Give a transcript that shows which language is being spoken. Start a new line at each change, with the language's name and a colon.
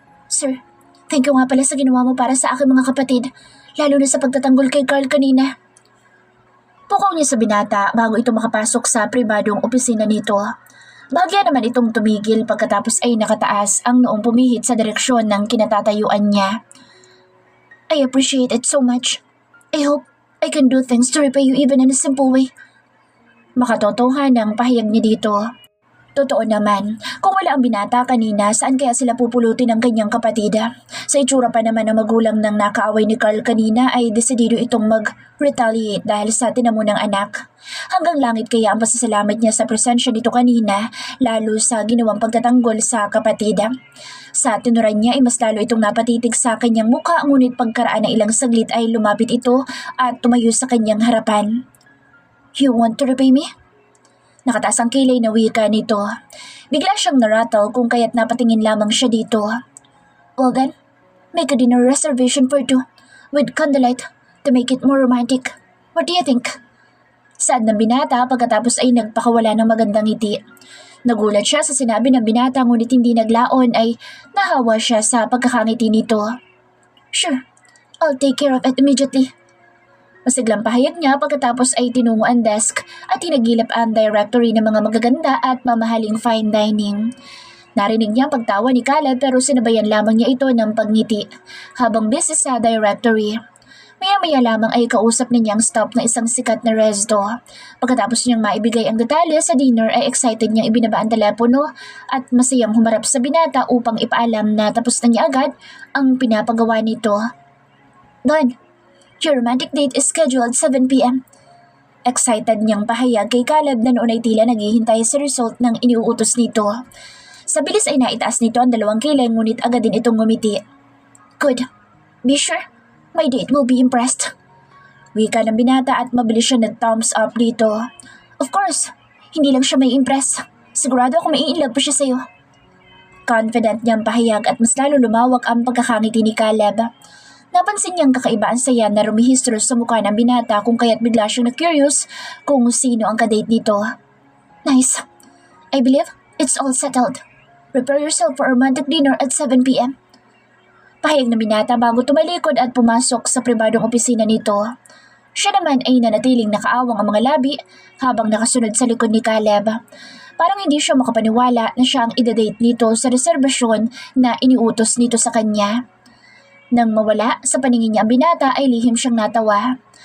Filipino: "Sir, thank you nga pala sa ginawa mo para sa aking mga kapatid, lalo na sa pagtatanggol kay Carl kanina." Pukaw niya sa binata bago ito makapasok sa pribadong opisina nito. Bahagya naman itong tumigil pagkatapos ay nakataas ang noong pumihit sa direksyon ng kinatatayuan niya.
English: "I appreciate it so much. I hope I can do things to repay you even in a simple way."
Filipino: Makatotohan ang pahayag niya dito. Totoo naman, kung wala ang binata kanina, saan kaya sila pupulutin ng kanyang kapatid? Sa itsura pa naman ng magulang ng nakaaway ni Carl kanina ay desidido itong mag-retaliate dahil sa tinamo ng anak. Hanggang langit kaya ang pasasalamat niya sa presensya nito kanina, lalo sa ginawang pagtatanggol sa kapatid. Sa tinuran niya ay mas lalo itong napatitig sa kanyang muka, ngunit pagkaraan ng ilang saglit ay lumapit ito at tumayo sa kanyang harapan. "You want to repay me?" Nakataas ang kilay na wika nito. Bigla siyang narattle kung kaya't napatingin lamang siya dito.
English: "Well then, make a dinner reservation for two, with candlelight, to make it more romantic. What do you think?"
Filipino: Saad ng binata pagkatapos ay nagpakawala ng magandang ngiti. Nagulat siya sa sinabi ng binata ngunit hindi naglaon ay nahawa siya sa pagkakangiti nito.
English: "Sure, I'll take care of it immediately."
Filipino: Masiglang pahayag niya pagkatapos ay tinungo ang desk at tinagilap ang directory ng mga magaganda at mamahaling fine dining. Narinig niya ang pagtawa ni Caleb pero sinabayan lamang niya ito ng pagngiti habang busy sa directory. Maya-maya lamang ay kausap niya ang staff na isang sikat na resto. Pagkatapos niyang maibigay ang detalye sa dinner ay excited niyang ibinaba ang telepono at masayang humarap sa binata upang ipaalam na tapos na niya agad ang pinapagawa nito.
English: "Don, your romantic date is scheduled 7 p.m.
Filipino: Excited niyang pahayag kay Caleb na noon ay tila naghihintay sa result ng iniuutos nito. Sa bilis ay naitaas nito ang dalawang kilay ngunit agad din itong ngumiti. "Good. Be sure.
English: My date will be impressed." Wika ng binata at mabilis siya nag-thumbs up dito. "Of course.
Filipino: Hindi lang siya may impress. Sigurado ako mai-inlove pa siya sa'yo." Confident niyang pahayag at mas lalo lumawak ang pagkakangiti ni Caleb. Napansin niyang kakaiba ang saya na rumihistro sa mukha ng binata kung kaya't bigla siyang na-curious kung sino ang kadate nito.
English: "Nice. I believe it's all settled. Prepare yourself for a romantic dinner at 7 p.m.
Filipino: Pahayag ng binata bago tumalikod at pumasok sa pribadong opisina nito. Siya naman ay nanatiling nakaawang ang mga labi habang nakasunod sa likod ni Caleb. Parang hindi siya makapaniwala na siya ang idadate nito sa reserbasyon na iniutos nito sa kanya. Nang mawala sa paningin niya ang binata ay lihim siyang natawa.